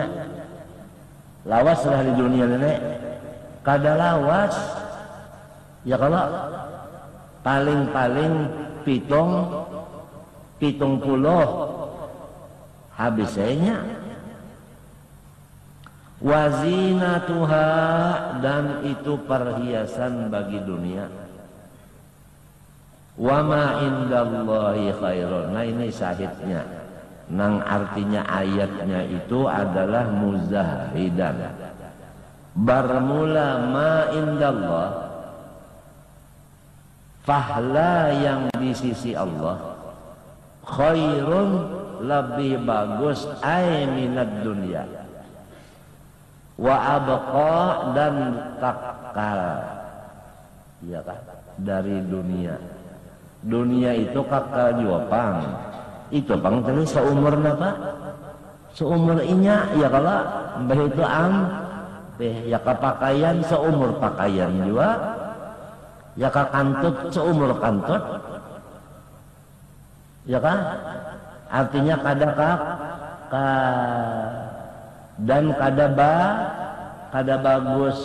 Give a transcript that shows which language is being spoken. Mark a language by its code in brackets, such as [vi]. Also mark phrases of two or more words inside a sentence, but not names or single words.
[bjn] Lawas lah di dunia nenek, kada lawas, ya kalau paling-paling pitung puluh habisnya. Wazinatuha, dan itu perhiasan bagi dunia. [ar] وما عند الله خير. [bjn] Nah ini syahidnya, nang artinya ayatnya itu adalah muzahidan. Bermula [ar] ما عند الله, [bjn] fahla yang di sisi Allah, khairun, lebih bagus, [ar] أي من الدنيا وأبقى, [bjn] dan kakal, ya kan, dari dunia. Dunia itu kakal juga pang, itu pang tadi seumur napa, seumur inya, ya kalau mbah itu ya ka pakaian seumur pakaian juga, ya ka kantut seumur kantut, ya kan, artinya kada dan kada bagus.